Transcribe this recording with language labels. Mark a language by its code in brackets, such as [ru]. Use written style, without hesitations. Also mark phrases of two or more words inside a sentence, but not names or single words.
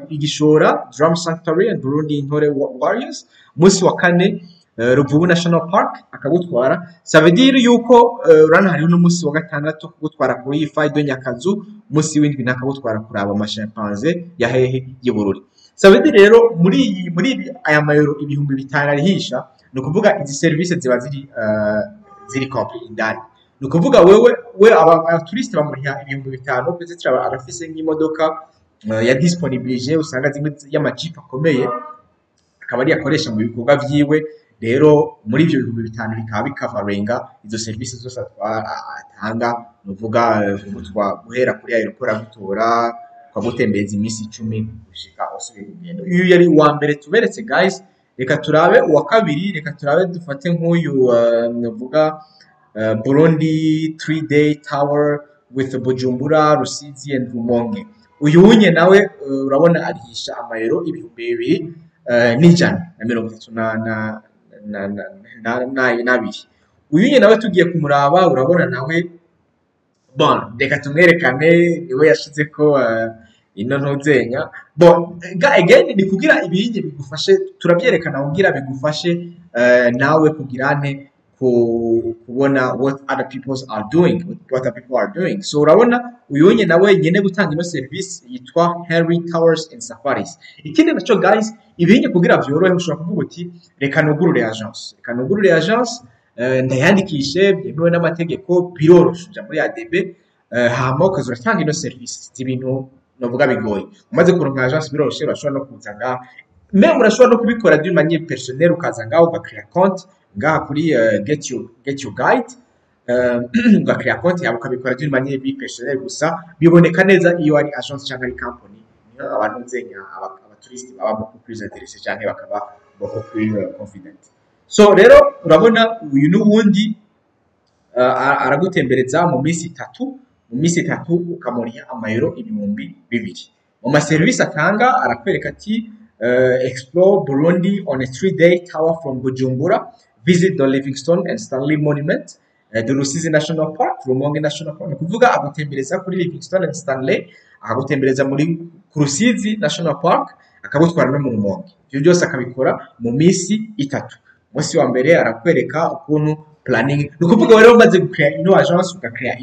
[rn] igishora Drum Sanctuary and Burundi Intore Warriors umunsi wa kane Ruvubu National Park akagutwara savedire yuko rana hari n'umunsi wa gatandatu kugutwara kuri Faido Nyakazu umunsi w'indwi nakagutwara kuraba amashimpanze ya hehe y'Ibururi savedire rero muri aya mayero ibihumbi 5 arihisha no kuvuga izi service ziba ziri complete indani no kuvuga we abaturiste bamuriha ibihumbi 5 peut-être arafise nk'imodoka ya disponibilité usanga zimwe y'amajipa akomeye akaba ari yakoresha mu bikorwa vyiwe rero muri ibyo bihumbi 5 bikaba bikavarenga izo service zose atanga nuvuga guhera kuri aeroport agutora kwagutembereza iminsi 10 gushika osubira kugenda uyu yari wa mbere tuberetse guys reka turabe uwa kabiri reka turabe dufate nk'uyu nuvuga [en] Burundi 3-day tower with Bujumbura Rusizi and Rumonge [rn] uyu unye nawe urabona arihisha amayero ibihumbi 2,130 nabiri uyu nawe tugiye kumuraba urabona nawe bon reka tumwerekane niwe yashize ko ino ntuzenya bon again ni kugira ibinye bigufashe turabyerekana kugira bigufashe nawe kugirane kubona [en] what other people are doing [rn] so urabona uyu nawe nyene gutanga ino service yitwa Henry Towers and Safaris ikindi naco guys ibinye kugira byorohe ushobora kuvuga uti reka nugurure agence ndayandikishe byemewe n'amategeko biroroshe muri ADB hama ukaza uratanga ino service z'ibintu novuga bigoye umaze kuronka agence biroroshe urashobora no kuza ngaha même urashobora no kubikora [fr] d'une manière personnelle [rn] ukaza ngaha ugakrea compte ngaha kuri get your guide ugakrea compte yawe ukabikora [fr] d'une manière personnelle [rn] gusa biboneka neza iyo ari agence cyangwa ari company niyo abantu nzenya abaturiste baba [fr] beaucoup plus intéressés [rn] cyane bakaba [fr] beaucoup plus [rn] confident so rero urabona uyu n'ubundi aragutembereza mu minsi 3 ukamuriha amayero ibihumbi 2 mu ma service atanga arakwereka ati [en] explore Burundi on a 3-day tower from Bujumbura visit the Livingstone and Stanley Monument the Rusizi National Park Rumonge National Park [rn] kuvuga agutembereza kuri Livingstone and Stanley akagutembereza muri Rusizi National Park akagutwara no mu Rumonge ibyo byose akabikora mu minsi 3 umunsi wa mbere arakwereka ukuntu planning nukuvuga rero umaze gukrea ino agence ugakrea